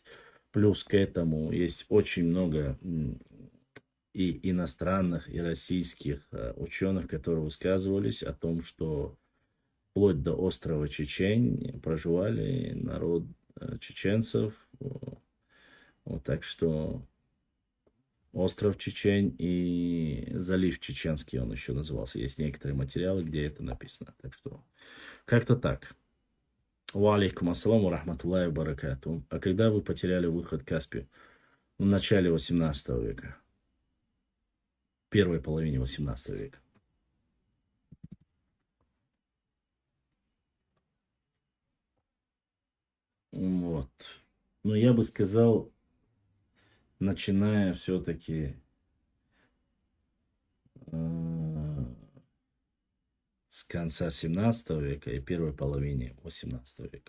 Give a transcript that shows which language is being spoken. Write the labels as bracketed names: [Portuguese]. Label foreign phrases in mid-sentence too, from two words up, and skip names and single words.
[Russian] Плюс к этому есть очень много и иностранных, и российских ученых, которые высказывались о том, что в вплоть до острова Чечень проживали народ чеченцев. Вот, так что остров Чечень и залив Чеченский он еще назывался. Есть некоторые материалы, где это написано. Так что как-то так. [Arabic] وعليكم السلام ورحمة الله وبركاته. [Russian] А когда вы потеряли выход к Каспию? В начале 18 века. Первой половине 18 века. Вот. Но я бы сказал, начиная все-таки с конца 17 века и первой половины 18 века.